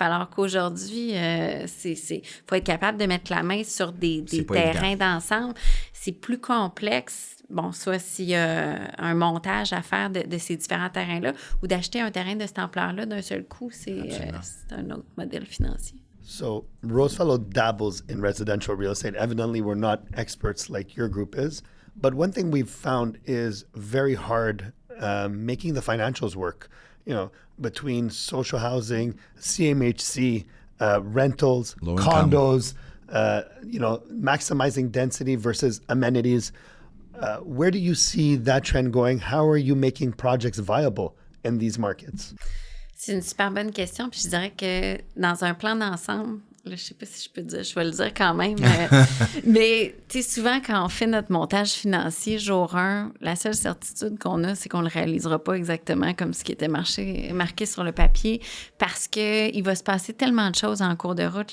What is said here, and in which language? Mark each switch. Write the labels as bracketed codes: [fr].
[fr] Alors qu'aujourd'hui, faut être capable de mettre la main sur des terrains d'ensemble. C'est plus complexe. Bon, soit s'il y a un montage à faire de ces différents terrains-là ou d'acheter un terrain de cette ampleur-là d'un seul coup, c'est un autre modèle financier. [en] So Rosefellow dabbles in residential real estate. Evidently, we're not experts like your group is. But one thing we've found is very hard making the financials work. Between social housing, CMHC, rentals, low condos, maximizing density versus amenities. Where do you see that trend going? How are you making projects viable in these markets? [fr] C'est une super bonne question. Puis je dirais que dans un plan d'ensemble, là, je sais pas si je peux dire, je vais le dire quand même. Mais tu sais, souvent, quand on fait notre montage financier jour 1, la seule certitude qu'on a, c'est qu'on le réalisera pas exactement comme ce qui était marqué sur le papier parce qu'il va se passer tellement de choses en cours de route.